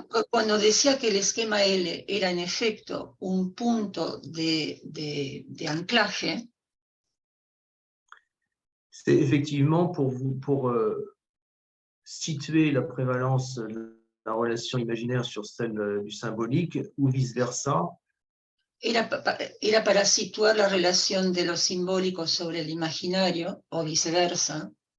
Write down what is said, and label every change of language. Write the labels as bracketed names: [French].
[Spanish] Cuando decía que el esquema L era en efecto un punto de anclaje, [French] c'est effectivement pour situer la prévalence de la relation imaginaire sur celle du symbolique ou vice-versa. [Spanish] Era para situar la relación de lo simbólico sobre el imaginario o viceversa.